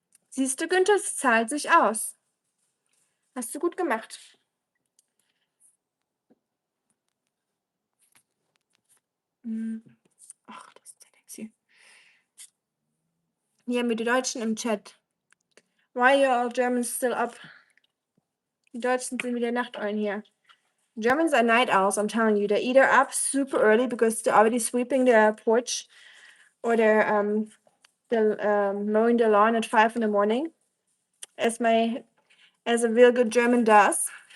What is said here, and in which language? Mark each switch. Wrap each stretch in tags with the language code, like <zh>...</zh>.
<de>Siehst du, Günther, es zahlt sich aus. Hast du gut gemacht. Ach, das ist ja nichts hier. Hier mit den Deutschen im Chat.</de> <en>Why are all Germans still up?</en> <de>Die Deutschen sind wieder Nachteulen hier.</de> <en>Germans are night owls, I'm telling you. They're either up super early because they're already sweeping their porch or they're mowing the lawn at 5 in the morning, as a real good German does.</en>